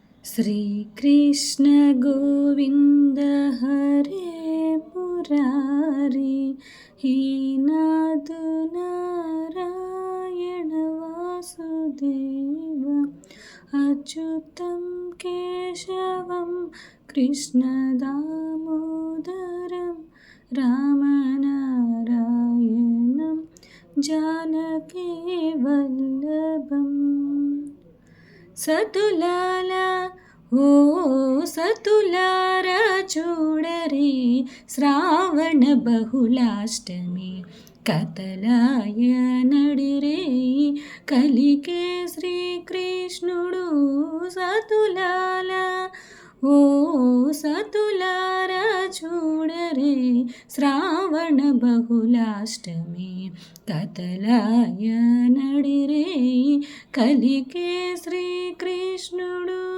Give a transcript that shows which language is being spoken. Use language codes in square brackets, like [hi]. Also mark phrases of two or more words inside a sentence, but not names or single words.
[sa] श्रीकृष्ण गोविन्द हरे मुरारी हे नाथ नारायण वासुदेव अच्युतं केशवं कृष्णदामोदरं रामनारायणं जानकी वल्लभम् [te] సతులాలా ఓ సతులారా చూడరే శ్రావణ బహుళాష్టమి కథలాయ నడిరే కలికే శ్రీకృష్ణుడు సతులాలా ఓ సతులారా చూడరే శ్రావణ బహుళాష్టమి కథలాయ నడిరే కలికే శ్రీకృష్ణుడు